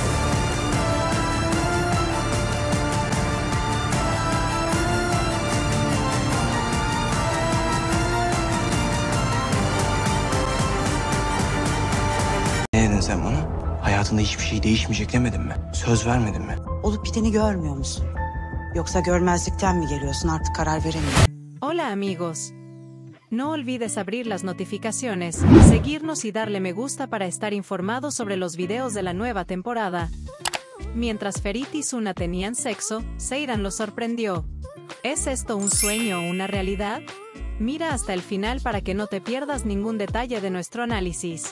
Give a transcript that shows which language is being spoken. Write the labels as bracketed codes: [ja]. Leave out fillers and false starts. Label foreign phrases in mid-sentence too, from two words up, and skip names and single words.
[tr] Ne dedin sen bana? Hayatında hiçbir şey değişmeyecek demedin mi? Söz vermedin mi? Olup biteni görmüyor musun? Yoksa görmezlikten mi geliyorsun, artık karar veremiyorum. [es] Hola amigos. No olvides abrir las notificaciones, seguirnos y darle me gusta para estar informado sobre los videos de la nueva temporada. Mientras Ferit y Suna tenían sexo, Seyran los sorprendió. ¿Es esto un sueño o una realidad? Mira hasta el final para que no te pierdas ningún detalle de nuestro análisis.